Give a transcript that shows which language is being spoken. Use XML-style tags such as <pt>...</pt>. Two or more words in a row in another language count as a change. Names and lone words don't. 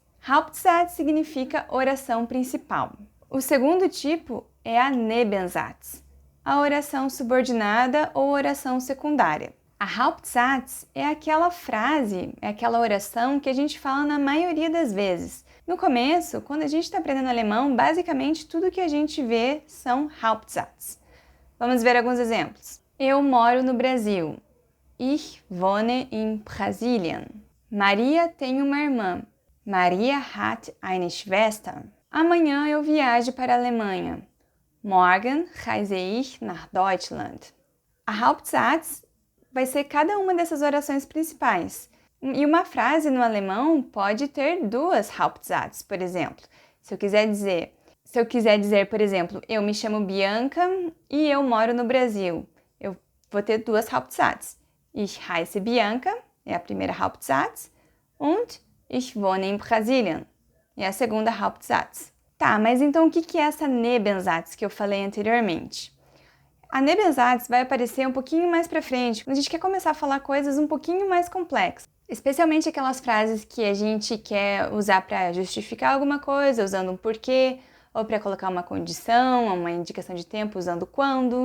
<pt>Hauptsatz significa oração principal. O segundo tipo é a Nebensatz, a oração subordinada ou oração secundária. A Hauptsatz é aquela frase, é aquela oração que a gente fala na maioria das vezes. No começo, quando a gente está aprendendo alemão, basicamente tudo que a gente vê são Hauptsatz. Vamos ver alguns exemplos. Eu moro no Brasil.</pt> <de>Ich wohne in Brasilien.</de> <pt>Maria tem uma irmã.</pt> <de>Maria hat eine Schwester.</de> <pt>Amanhã eu viajo para a Alemanha.</pt> <de>Morgen reise ich nach Deutschland.</de> <pt>A Hauptsatz vai ser cada uma dessas orações principais. E uma frase no alemão pode ter duas Hauptsatz, por exemplo. Se eu quiser dizer, por exemplo, eu me chamo Bianca e eu moro no Brasil, eu vou ter duas Hauptsatz.</pt> <de>Ich heiße Bianca,</de> <pt>é a primeira</pt> <de>Hauptsatz, und ich wohne in Brasilien,</de> <pt>é a segunda Hauptsatz. Tá, mas então o que é essa Nebensatz que eu falei anteriormente? A Nebensatz vai aparecer um pouquinho mais pra frente, quando a gente quer começar a falar coisas um pouquinho mais complexas. Especialmente aquelas frases que a gente quer usar para justificar alguma coisa, usando um porquê, ou para colocar uma condição, uma indicação de tempo, usando quando.</pt>